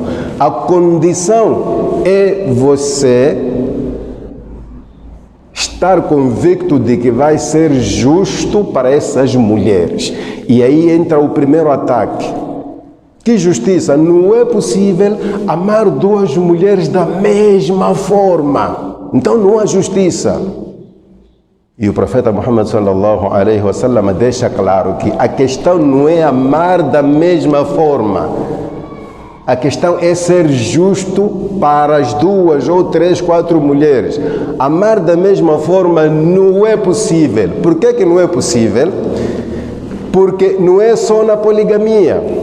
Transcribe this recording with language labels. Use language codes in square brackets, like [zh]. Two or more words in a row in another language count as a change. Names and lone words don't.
[pt] A condição é você estar convicto de que vai ser justo para essas mulheres. E aí entra o primeiro ataque. Que justiça? Não é possível amar 2 mulheres da mesma forma. Então não há justiça. E o profeta Muhammad [ar] صلى الله عليه وسلم [pt] deixa claro que a questão não é amar da mesma forma. A questão é ser justo para as 2 ou 3, 4 mulheres. Amar da mesma forma não é possível. Por que não é possível? Porque não é só na poligamia.